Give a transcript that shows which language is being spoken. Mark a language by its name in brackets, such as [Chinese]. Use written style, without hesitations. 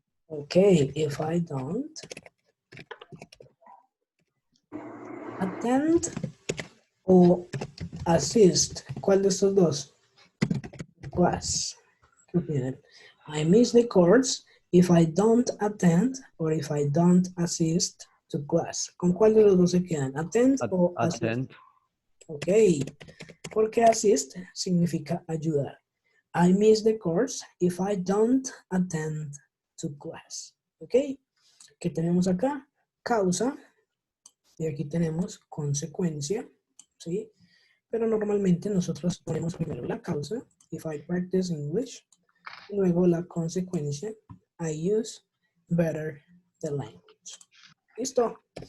[English] Okay, if I don't attend o assist, [Spanish] ¿cuál de estos dos? Class. ¿Qué opinan? [English] I miss the course if I don't attend or if I don't assist to class. [Spanish] ¿Con cuál de los dos se quedan? [English] Attend o assist. Attend. [Spanish] Ok, porque assist significa ayudar. [English] I miss the course if I don't attend to class. Ok, [Spanish] ¿Qué tenemos acá? Causa. Y aquí tenemos consecuencia, ¿sí? Pero normalmente nosotros ponemos primero la causa, [English] if I practice English, [Spanish] y luego la consecuencia, [English] I use better the language. [Spanish] ¿Listo?